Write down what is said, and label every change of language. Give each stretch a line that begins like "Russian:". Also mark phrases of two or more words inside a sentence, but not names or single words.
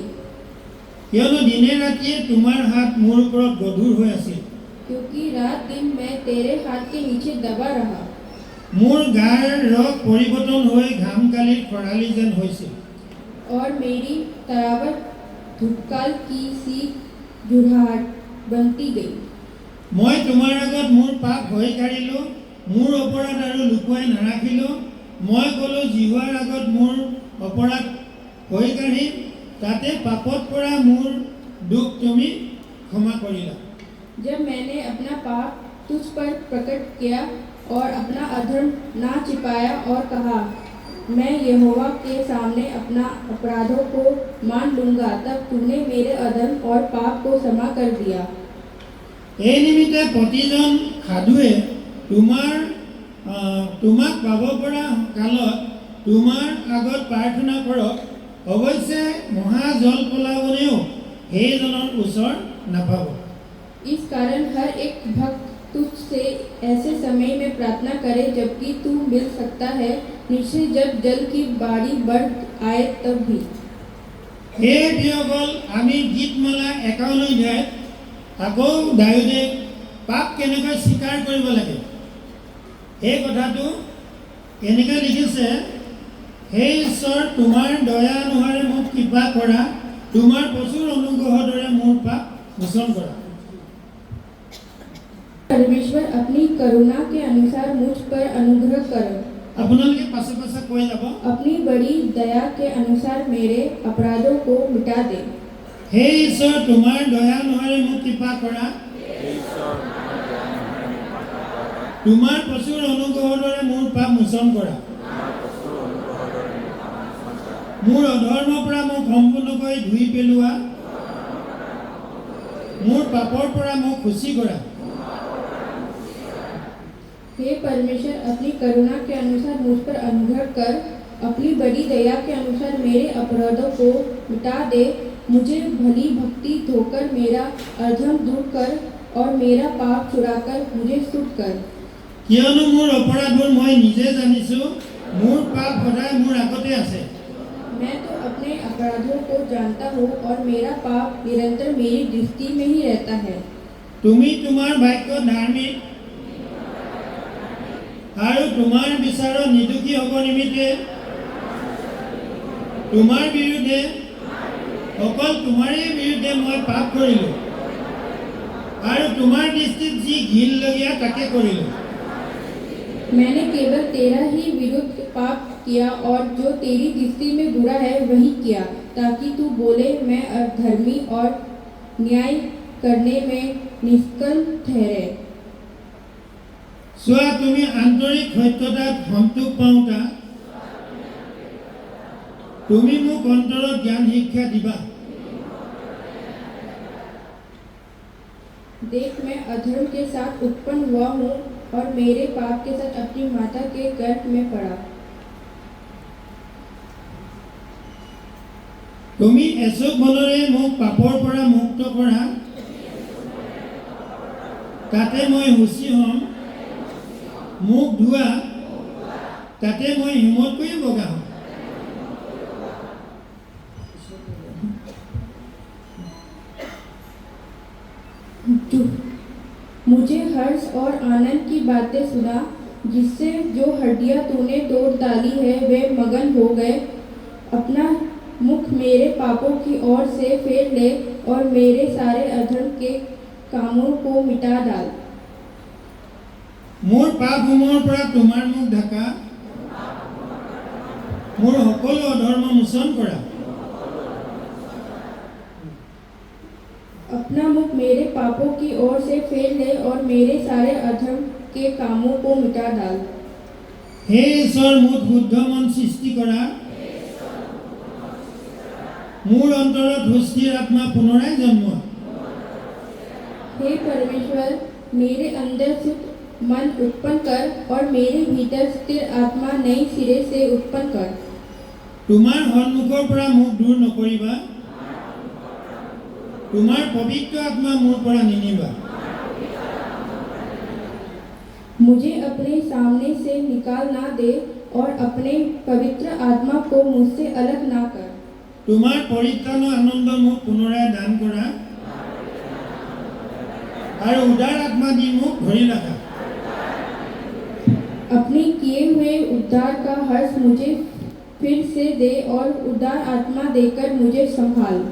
Assamese: কিয়নো দিনে ৰাতিয়ে তোমাৰ হাত মোৰ ওপৰত গধুৰ হৈ আছিল।
Hindi: क्योंकि रात दिन मैं तेरे हाथ के नीचे दबा रहा।
Assamese: মোৰ গাৰ ৰস পৰিৱৰ্তন হৈ ঘামকালিৰ খৰালি যেন হৈছিল।
Hindi: और मेरी तरावट धुक्काल की सी जुड़ाहट बनती गई।
Assamese: মই তোমাৰ আগত মোৰ পাপ ভয় কাঢ়িলোঁ, মোৰ অপৰাধ আৰু লুকুৱাই নাৰাখিলোঁ। মই ক'লোঁ, জিহুৱাৰ আগত মোৰ অপৰাধ ভয় কাঢ়িম, তাতে পাপত পৰা মোৰ দুখ তুমি ক্ষমা কৰিলা।
Hindi: जब मैंने अपना पाप तुझ पर प्रकट किया और अपना अधर्म ना छिपाया और कहा, मैं यहोवा के सामने अपना अपराधों को मान लूंगा, तब तूने मेरे अधर्म और पाप को क्षमा कर दिया।
Assamese: এই নিমিত্তে প্ৰতিজন সাধুৱে তোমাক পাব পৰা কালত তোমাৰ আগত প্ৰাৰ্থনা কৰক। অৱশ্যে মহা জল পলাৱনেও সেইজনৰ ওচৰ নাপাব।
Hindi: इस कारण हर एक भक्त तुझसे ऐसे समय में प्रार्थना करे जबकि तू मिल सकता है, निश्चय जब जल की बाढ़ी बढ़ आए तब भी।
Assamese: হে প্ৰিয়সকল, আমি গীতমালা 51 অধ্যায়ত আকৌ দাউদে পাপ কেনেকৈ স্বীকাৰ কৰিব লাগে সেই কথাটো এনেকৈ লিখিছে, হে ঈশ্বৰ, তোমাৰ দয়া অনুসাৰে মোক কৃপা কৰা, তোমাৰ প্ৰচুৰ অনুগ্ৰহৰ দৰে মোৰ পাপ মোচন কৰা।
Hindi: परमेश्वर अपनी करुणा के अनुसार मुझ पर अनुग्रह करो,
Assamese: আপোনালোকে পাছে পাছে কৈ যাব,
Hindi: अपनी बड़ी दया के अनुसार मेरे अपराधों को मिटा दे।
Assamese: হে ঈশ্বৰ, তোমাৰ দয়া অনুসাৰে মোক কৃপা কৰা, তোমাৰ প্ৰচুৰ অনুগ্ৰহৰ দৰে মোৰ পাপ মোচন কৰা। মোৰ অধৰ্মৰ পৰা মোক সম্পূৰ্ণকৈ ধুই পেলোৱা, মোৰ পাপৰ পৰা মোক খুচি কৰা।
Hindi: हे परमेश्वर, अपनी करुणा के अनुसार मुझ पर अनुग्रह कर, अपनी बड़ी दया के अनुसार मेरे अपराधों को मिटा दे। मुझे भली भक्ति धोकर मेरा अधर्म दूर कर और मेरा पाप छुड़ाकर मुझे शुद्ध कर।
Assamese: কিয়নো মোৰ অপৰাধবোৰ মই নিজে জানিছোঁ, মোৰ পাপ সদায় মোৰ আগতে আছে।
Hindi: मैं तो अपने अपराधों को जानता हूँ और मेरा पाप निरंतर मेरी दृष्टि में ही रहता है।
Assamese: তুমি তোমাৰ বাক্য ধাৰ্মিক আৰু তোমাৰ বিচাৰত নিৰ্দোষী হ'ব নিমিত্তে তোমাৰ বিৰুদ্ধে অকল তোমাৰেই বিৰুদ্ধে মই পাপ কৰিলোঁ আৰু তোমাৰ দৃষ্টিত যি ঘিনলগীয়া তাকে কৰিলোঁ।
Hindi: मैंने केवल तेरा ही विरुद्ध पाप किया और जो तेरी दृष्टि में बुरा है वही किया, ताकि तू बोले मैं अधर्मी और न्याय करने में निष्कल ठहरे।
Assamese: চোৱা তুমি আন্তৰিক সত্যতাত সন্তোষ পাওঁতা তুমি মোক অন্তৰত জ্ঞান শিক্ষা দিবা।
Hindi: देख मैं अधर्म के साथ उत्पन्न हुआ हूँ और मेरे पाप के साथ अपनी माता के गर्भ में पड़ा।
Assamese: তুমি এচুক বলেৰে মোক পাপৰ পৰা মুক্ত কৰা, তাতে মই সুচী হ'ম। মুখ ধোৱা, তাতে মই হিমতকৈ বগা হ'ম।
Hindi: मुझे हर्ष और आनंद की बातें सुना, जिससे जो हड्डियां तूने तोड़ डाली है वे मगन हो गए। अपना मुख मेरे पापों की ओर से फेर ले और मेरे सारे अधर्म के कामों को मिटा डाल।
Assamese: মোৰ পাপসমূহৰ পৰা তোমাৰ মুখ ঢাকা, মোৰ সকলো অধৰ্ম মোচন কৰা।
Hindi: अपना मुख मेरे पापों की ओर से फेर ले और मेरे सारे अधर्म के कामों को मिटा डाल।
Assamese: হে ঈশ্বৰ মোক শুদ্ধ মন সৃষ্টি কৰা, মোৰ অন্তৰত সুস্থিৰ আত্মা পুনৰাই জন্মোৱা।
Hindi: हे परमेश्वर मेरे अंदर शुद्ध मन उत्पन्न कर और मेरे भीतर स्थिर आत्मा नई सिरे से उत्पन्न कर।
Assamese: তোমাৰ সন্মুখৰ পৰা মোক দূৰ নকৰিবা, তোমাৰ পবিত্ৰ আত্মা মোৰ পৰা নিনিবা।
Hindi: मुझे अपने सामने से निकाल ना दे और अपने पवित्र आत्मा को मुझसे अलग ना कर।
Assamese: তোমাৰ পৰিত্ৰাণৰ আনন্দ মোক পুনৰাই দান কৰা আৰু উদাৰ আত্মা দি মোক ধৰি ৰাখা।
Hindi: अपने किए हुए उद्धार का हर्ष मुझे फिर से दे और उदार आत्मा देकर मुझे संभाल।